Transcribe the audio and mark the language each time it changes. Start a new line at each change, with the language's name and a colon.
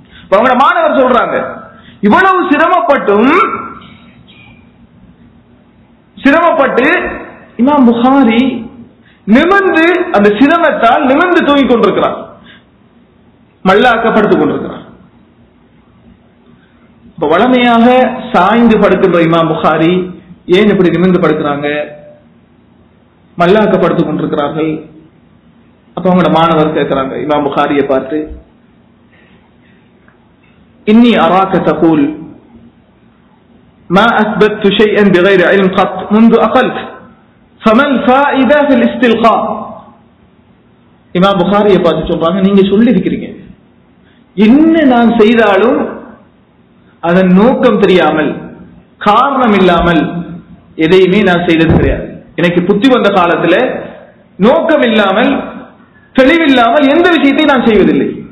Tamil: அவங்களோட மாணவர் சொல்றாங்க, இவ்வளவு சிரமப்பட்டு இமாம் புகாரி நிமிர்ந்து அந்த சிரமத்தால் நிமிர்ந்து தூங்கிக் கொண்டிருக்கிறார், மல்லாக்கப்படுத்திக் கொண்டிருக்கிறார். இப்ப வளமையாக சாய்ந்து படுக்கின்ற இமாம் புகாரி ஏன் இப்படி நிமிர்ந்து படுக்கிறாங்க, மல்லாக்கப்படுத்திக் கொண்டிருக்கிறார்கள்? அப்ப அவங்களோட மாணவர் கேட்கிறாங்க இமாம் புகாரியை பார்த்து,
Arabic: இன்னி அராக தகூல் ما أثبت شيئا بغير علم قط منذ أقلت فما الفائدة في الاستلقاء.
Tamil: இமாம் புகாரியை பார்த்து சொல்றாங்க, நீங்க சொல்லி இருக்கிறீங்க, என்ன நான் செய்தாலும் அதன் நோக்கம் தெரியாமல் காரணம் இல்லாமல் எதையுமே நான் செய்தது கிடையாது. எனக்கு புத்தி வந்த காலத்துல நோக்கம் இல்லாமல் தெளிவில்லாமல் எந்த விஷயத்தை நான் செய்வதில்லை.